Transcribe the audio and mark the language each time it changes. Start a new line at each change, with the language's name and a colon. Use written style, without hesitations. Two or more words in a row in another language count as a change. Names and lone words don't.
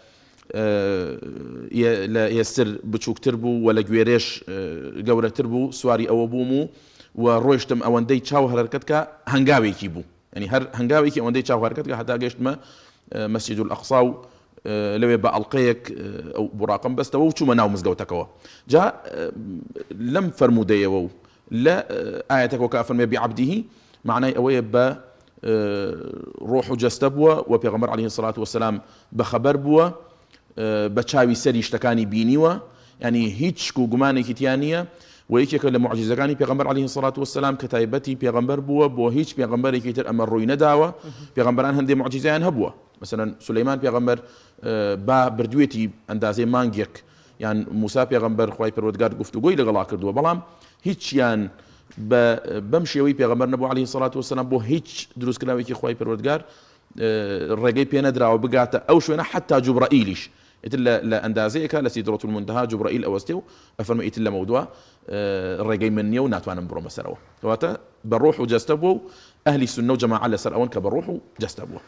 Central Kurdish: ئێستر بچووکتر بوو و لە گوێرێش گەورەتر بوو، سواری ئەوە بووم و ڕۆیشتم ئەوەندەی چاو هەرکەت کە هەنگاوێکی بوو، ینی هەر هەنگاوێکی ئەوەندەی چاو هەرکەت کە هەتا گەیشتمە مەسجد الأقصى و لەوێ بە ئەڵقەیەک ئەو بوڕاقم بەستەوە و چوومە ناو مزگەوتەکەەوە. جا لەم فەرمودەیەوە و لە ئاەتەکەەوە کە فەرمێ بعەبدیه معنای ئەوەیە بە ڕۆح و جەستە بووە و پێغەمبەر
Arabic: عليه الصلاة والسلام
Central Kurdish: بە خەبەر بووە، بە چاوی سەری شتەکانی بینیوە، ینی هیچ شک و گومانێکی تیان نییە. و یەکێکە لە معجزەکانی پێغەمبەر
Arabic: عليه الصلاة والسلام
Central Kurdish: کە تایبەتی پێغەمبەر بووە بۆ هیچ پێغەمبەرێکی تر ئەمە ڕووی نەداوە. پێغەمبەران هەندێک معجزەیان هەبووە، مثلا سولەیمان پێغەمبەر با بردوێتی ئەندازەی مانگێک، یان موسا پێغەمبەر خوای پەروەردگار گفتوگۆی لەگەڵا کردووە، بەڵام هیچیان بەم شێوەی پێغەمبەر نەبوو
Arabic: عليه الصلاة والسلام
Central Kurdish: بۆ هیچ دروستکراوێکی خوای پەروەردگار ڕێگەی پێ نەدراوە بگاتە ئەو شوێنە، حتا جوبرائیلیش ئیتر لە ئەندازەیەکە لە سیدرەۃ المنتها جوبرائیل ئەوەستێ و ئەفەرمێ ئیتر لە مەودووە ڕێگەی من نییە و ناتوانم بڕۆمە سەرەوە. کەواتە بە ڕۆح و جەستە بووە و ئەهلی سونە و جەماعە لەسەر ئەوەن کە بە ڕۆح و جەستە بووە.